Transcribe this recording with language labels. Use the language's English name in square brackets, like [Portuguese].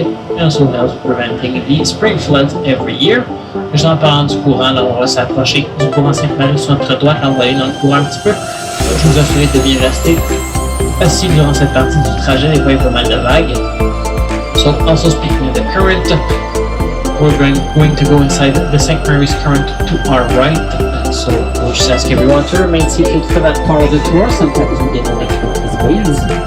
[English] It also helps preventing the spring floods every year. [French] En parlant du courant, là, on va s'approcher du courant Sainte-Marie sur notre droite, on va aller dans le courant un petit peu. Je vous assure de bien rester assis durant cette partie du trajet, des fois il y a pas mal de vagues. [English] So also speaking of the current, we're going to go inside the St. Mary's current to our right. So we'll just ask everyone to remain seated for that part of the tour. Sometimes we get a little bit of waves.